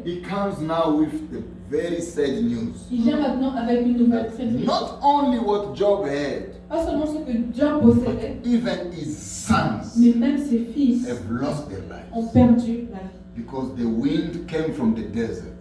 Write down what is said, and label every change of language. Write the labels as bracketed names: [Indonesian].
[English] he comes now with the very sad news. [French] il vient maintenant avec une nouvelle très triste. [English] Not only what Job had, [French] Pas seulement ce que Job possédait, [English] even his sons [French] mais même ses fils [English] have lost their [French] ont [English] lives [French] perdu la vie. [English] because the wind came from the desert.